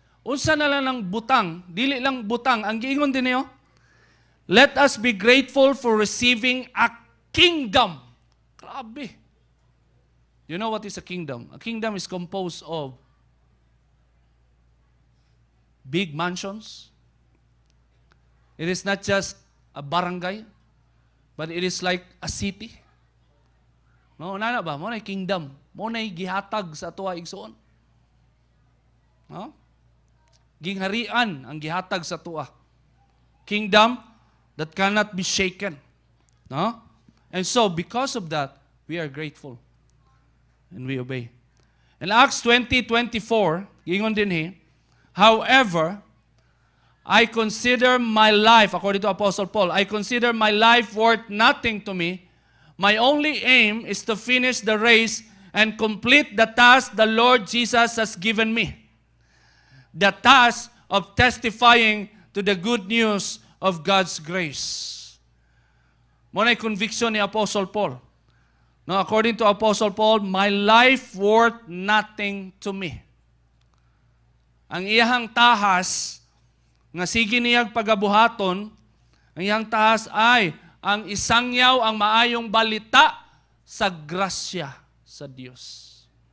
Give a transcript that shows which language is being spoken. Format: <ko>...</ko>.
<ceb>Unsa na lang ng butang, dili lang butang. Ang giingon din niyo,</ceb> <en>let us be grateful for receiving a kingdom.</en> <ceb>Grabe.</ceb> <en>You know what is a kingdom? A kingdom is composed of big mansions. It is not just a barangay, but it is like a city.</en> <ceb>No, nana ba? Mo na kingdom. Mo na gihatag sa atuwa igsoon. No? Gingharian ang gihatag sa atuwa.</ceb> <en>Kingdom that cannot be shaken. No? And so, because of that, we are grateful. And we obey. In Acts 20:24,</en> <ceb>gingon din</ceb> <en>however, I consider my life, according to Apostle Paul, I consider my life worth nothing to me. My only aim is to finish the race and complete the task the Lord Jesus has given me. The task of testifying to the good news of God's grace.</en> <ceb>Muna conviction ni Apostle Paul.</ceb> <en>No, according to Apostle Paul, my life worth nothing to me.</en> <ceb>Ang iyang tahas, nga sige niyang pagabuhaton, ang iyang tahas ay ang isangyaw ang maayong balita sa grasya sa Dios.</ceb>